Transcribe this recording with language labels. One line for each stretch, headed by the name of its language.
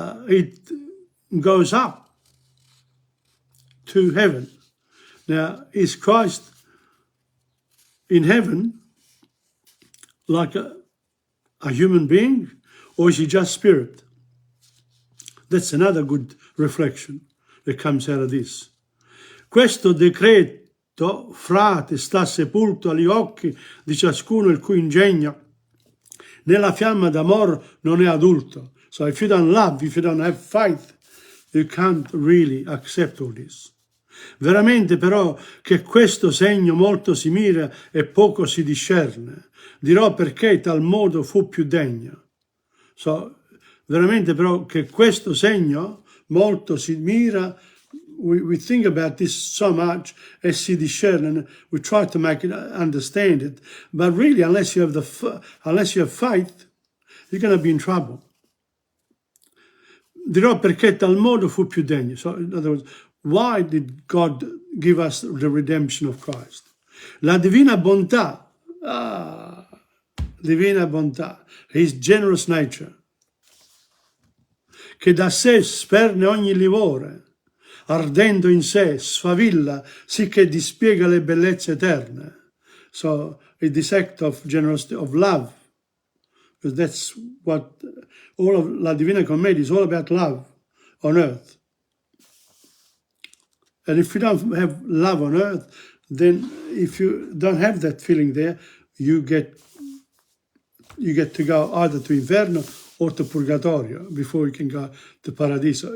English: It goes up to heaven. Now, is Christ in heaven like a human being, or is he just spirit? That's another good reflection that comes out of this.
Italian: Questo decreto, frate, sta sepolto agli occhi di ciascuno il cui ingegno nella fiamma d'amor non è adulto.
English: So if you don't love, if you don't have faith, you can't really accept all this.
Italian: Veramente però che questo segno molto si mira e poco si discerne. Dirò perché tal modo fu più degno. So, veramente però che questo segno molto si mira,
English: we think about this so much as C.D. Sheridan, and we try to make it understand it, but really, unless you have faith, you're going to be in trouble.
Italian: Dirò perché tal modo fu più degno.
English: So, in other words, why did God give us the redemption of Christ?
Italian: La divina bontà, divina bontà,
English: His generous nature,
Italian: che da sé sperne ogni livore, ardendo in sé, sfavilla, sì che dispiega le bellezze eterne.
English: So, it's this act of generosity, of love, because that's what all of La Divina Commedia is all about, love on earth. And if you don't have love on earth, then if you don't have that feeling there, you get to go either to Inferno or to Purgatorio before you can go to Paradiso.